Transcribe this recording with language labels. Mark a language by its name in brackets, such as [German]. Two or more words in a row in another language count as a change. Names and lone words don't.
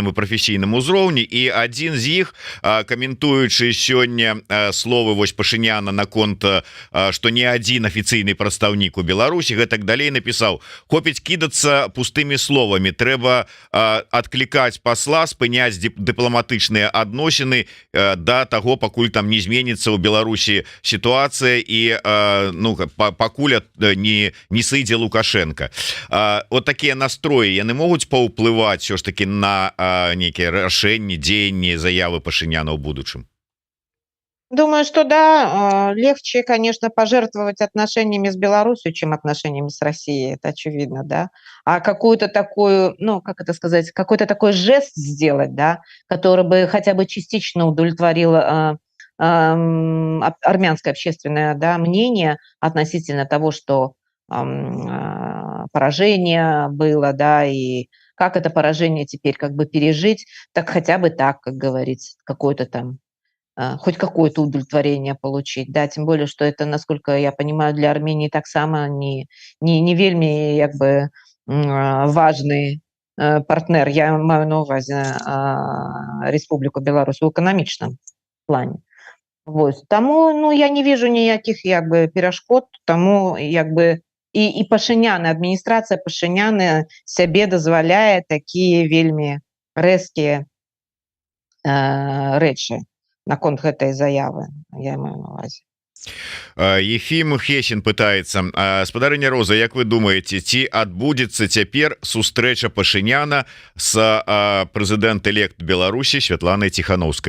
[Belarusian] і прафесійным узроўні, і адзін з іх, каментуючы сёння словы вось Пашыняна наконт, што не адзін афіцыйны прадстаўнік у Беларусі, гэтак далей напісаў: хопіць кідацца пустымі словамі, трэба адклікаць пасла, спыняць дыпламатычныя адносіны да таго, пакуль там не зменіцца ў Беларусі сітуацыя і ну пакуль не сыдзе Лукашенко. Вот такія настроі, яны могуць паўплываць [Russian] все ж таки [Belarusian] на нейкія рашэнні, дзеянні, заявы Пашыняна ў будучым? [Russian] Думаю, что да, легче, конечно, пожертвовать отношениями с Беларусью, чем отношениями с Россией, это очевидно, да. А какую-то такую, ну, как это сказать, какой-то такой жест сделать, да, который бы хотя бы частично удовлетворил армянское общественное, да, мнение относительно того, что поражение было, да, и как это поражение теперь как бы пережить, так хотя бы так, как говорится, какой-то там хоть какое-то удовлетворение получить, да, тем более, что это, насколько я понимаю, для Армении [Belarusian] так само не вельмі [Russian] як бы важный партнер. [Belarusian] Я маю на увазе Республику Беларусь у эканамічным плане. [Russian] Вот. [Belarusian] Тому, ну, [Russian] я не вижу [Belarusian] ніяких як бы перашкод, тому як бы і Пашыняна, адміністрацыя Пашыняна сябе дазваляе такія вельмі рэзкія рэчы наконт гэтай заявы, я маю на увазе. Ефим Хесін пытаецца: спадарыня Роза, як вы думаеце, ці адбудзецца цяпер сустрэча Пашыняна з прэзідэнт-элект Беларусі Святланай Ціханаўскай?